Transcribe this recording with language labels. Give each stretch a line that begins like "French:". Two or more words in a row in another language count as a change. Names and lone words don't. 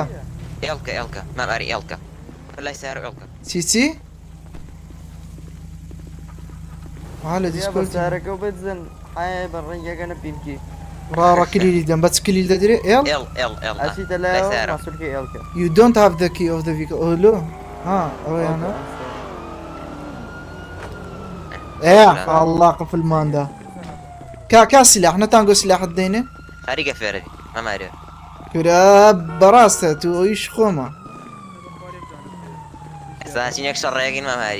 Central Kurdish: ئێڵکە ئێڵکە ماماری ئێڵکە لای سارە ئێڵکە چیچی؟ ها لە دیسکۆرد سارەکە بزن ئایا بە ڕێنگەکەنە پینکی ڕاڕە کلیلی دەم بەچ کلیل دەدرێ ئێڵ؟ ئێڵ ئەچیتە لای لای سارە ماسوولکەی ئێڵکە
English: You don't have the key of the vehicle. Hello?
Central Kurdish: ها ئەوەیانە؟ الله قفل ماندا کا سلاح نەتانگۆ سلاحت دێنێ؟ خەریکە فێرەبی مامارێ کورە بەڕاستە تو ئەویش خۆمە ئێستا چینێک شەڕێگەین ماماری